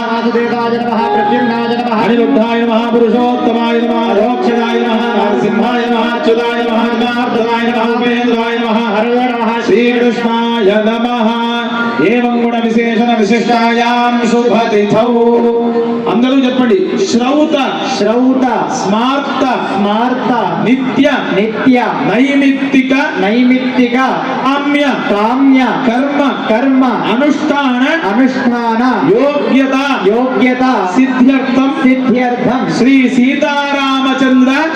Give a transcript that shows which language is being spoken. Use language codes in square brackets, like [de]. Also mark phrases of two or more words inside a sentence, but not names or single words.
[sa] वासुदेवाय नमः प्रद्युम्नाय नमः अनिरुद्धाय नमः पुरुषोत्तमाय नमः रोक्षणाय नमः नरसिंहाय नमः अच्युताय नमः जनार्दनाय नमः उपेन्द्राय नमः हरये नमः श्रीकृष्णाय नमः एवं गुण विशेषण विशिष्टायां शुभतिथौ [te] అందరూ చెప్పండి [sa] శ్రౌత శ్రౌత స్మార్త స్మార్త నిత్య నిత్య నైమిత్తిక నైమిత్తిక కామ్య కామ్య కర్మ కర్మ అనుష్ఠాన అనుష్ఠాన యోగ్యత యోగ్యత సిద్ధ్యర్థం సిద్ధ్యర్థం శ్రీ సీతారామచంద్ర